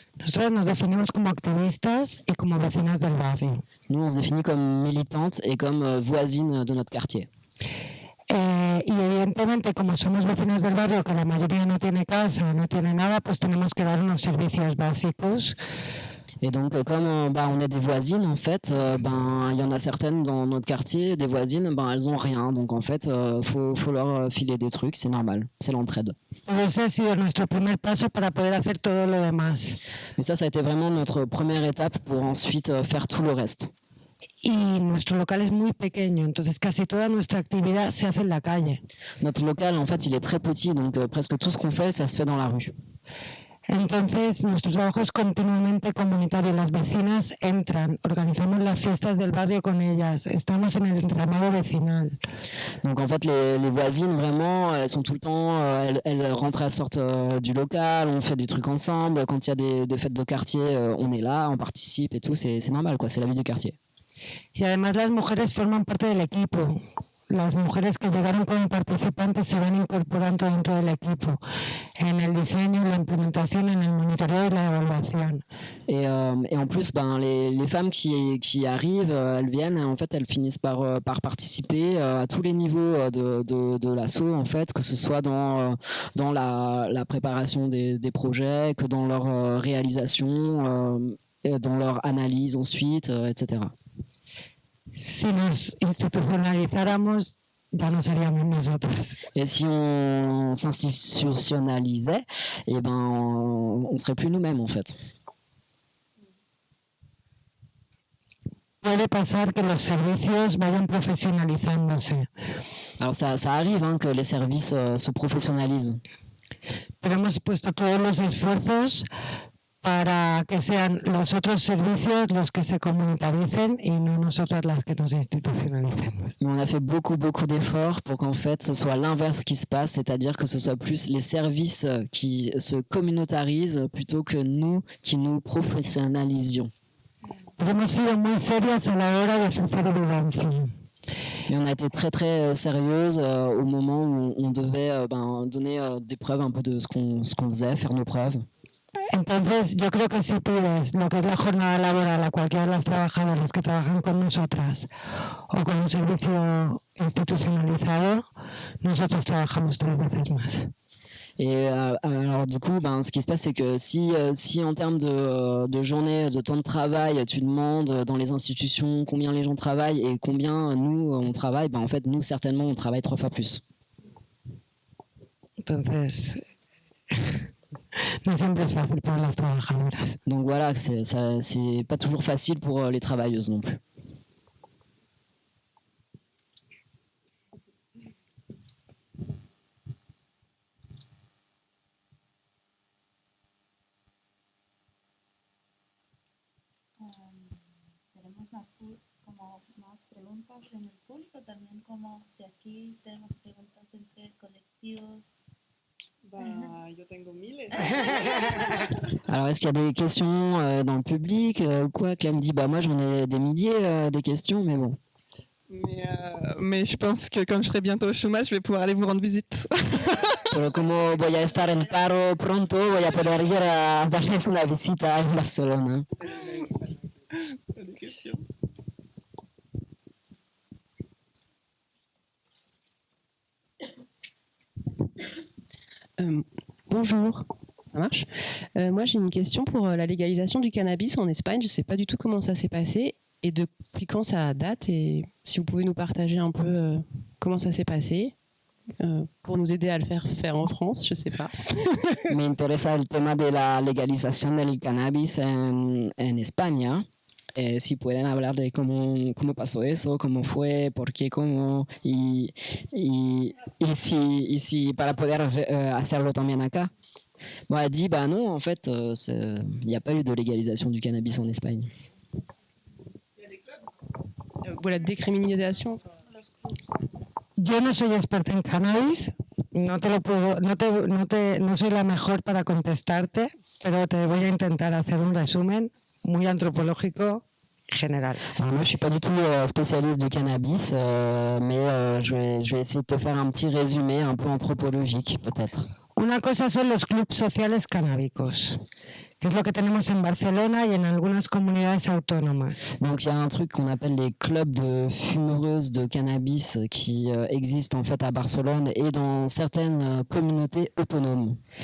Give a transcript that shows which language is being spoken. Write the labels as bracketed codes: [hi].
[es] Nosotras nos definimos como activistas y como vecinas del barrio. [fr] Nous, on se définit comme militantes et comme voisines de notre quartier. [es] Y evidentemente, como somos vecinas del barrio, que la mayoría no tiene casa, no tiene nada, pues tenemos que dar unos servicios básicos. [fr] Et donc, comme on est des voisines, en fait, il y en a certaines dans notre quartier, des voisines, elles ont rien. Donc, en fait, faut leur filer des trucs, c'est normal, c'est l'entraide. [es] Ese ha sido nuestro primer paso para poder hacer todo lo demás. [fr] Mais ça a été vraiment notre première étape pour ensuite faire tout le reste. [es] Y nuestro local es muy pequeño, entonces casi toda nuestra actividad se hace en la calle. [fr] Notre local, en fait, il est très petit, donc presque tout ce qu'on fait, ça se fait dans la rue. [es] Entonces, nuestro trabajo es continuamente comunitario. Las vecinas entran, organizamos las fiestas del barrio con ellas, estamos en el entramado vecinal. [fr] Donc en fait, les voisines, vraiment, elles sont tout le temps, elles rentrent, elles sortent du local, on fait des trucs ensemble. Quand il y a des fêtes de quartier, on est là, on participe et tout, c'est normal, quoi, c'est la vie du quartier. [es] Y además las mujeres forman parte del equipo. Las mujeres que llegaron como participantes se van incorporando dentro del equipo, en el diseño, la implementación, en el monitoreo y la evaluación. [fr] Et en plus, les femmes qui arrivent, elles viennent, en fait, elles finissent par participer à tous les niveaux de l'asso, en fait, que ce soit dans la préparation des projets, que dans leur réalisation, dans leur analyse ensuite, etc. [es] Si nos institucionalizáramos, ya no seríamos nosotras. [fr] Et si on s'institutionnalisait, on serait plus nous-mêmes, en fait. [es] Puede pasar que los servicios vayan profesionalizándose. [fr] Alors ça arrive que les services se professionnalisent. [es] Pero hemos puesto todos los esfuerzos para que sean los otros servicios los que se comunitaricen y no nosotras las que nos institucionalicemos. [fr] On a fait beaucoup d'efforts pour qu'en fait ce soit l'inverse qui se passe, c'est-à-dire que ce soit plus les services qui se communautarisent plutôt que nous qui nous professionnalisions. [es] Pero hemos sido muy serias a la hora de ofrecer evidencia. [fr] Et on a été très très sérieuse au moment où on devait donner des preuves un peu de ce qu'on faisait, faire nos preuves. [es] Entonces, yo creo que si pides lo que es la jornada laboral a cualquiera de las trabajadoras que trabajan con nosotras o con un servicio institucionalizado, nosotros trabajamos 3 veces más. [fr] Et alors du coup, ce qui se passe, c'est que si en termes de journée, de temps de travail, tu demandes dans les institutions combien les gens travaillent et combien nous on travaille, en fait nous certainement on travaille 3 fois plus. [es] Entonces, no siempre es fácil para las trabajadoras. [fr] Donc voilà, c'est pas toujours facile pour les travailleuses non plus. [es] Tenemos más preguntas en el público, también como si aquí tenemos preguntas entre colectivos. Yo tengo miles. [fr] Alors, est-ce qu'il y a des questions dans le public quoi? Clem dit, moi j'en ai des milliers des questions, mais bon. Mais je pense que comme je serai bientôt au chômage, je vais pouvoir aller vous rendre visite. [es] Pero como voy a estar en paro pronto, voy a poder ir a darles una visita en Barcelona. [fr] Des questions. Bonjour, ça marche. Moi j'ai une question pour la légalisation du cannabis en Espagne. Je ne sais pas du tout comment ça s'est passé et depuis quand ça date et si vous pouvez nous partager un peu comment ça s'est passé. pour nous aider à le faire en France, je sais pas. [es] Me interesa el tema de la legalización del cannabis en España. Si pueden hablar de cómo pasó eso, cómo fue, por qué, cómo, y si para poder hacerlo también acá. [fr] Bon, elle dit, bah non, en fait, il n'y a pas eu de légalisation du cannabis en Espagne. Ou la décriminalisation. [es] Yo no soy experta en cannabis, no soy la mejor para contestarte, pero te voy a intentar hacer un resumen muy antropológico général. [fr] Alors moi, je suis pas du tout spécialiste du cannabis, mais je vais essayer de te faire un petit résumé un peu anthropologique, peut-être. [es] Una cosa son los clubes sociales canábicos, que es lo que tenemos en Barcelona y en algunas comunidades autónomas. [fr] Donc il y a un truc qu'on appelle les clubs de fumeuses de cannabis qui existent en fait à Barcelone et dans certaines communautés autonomes.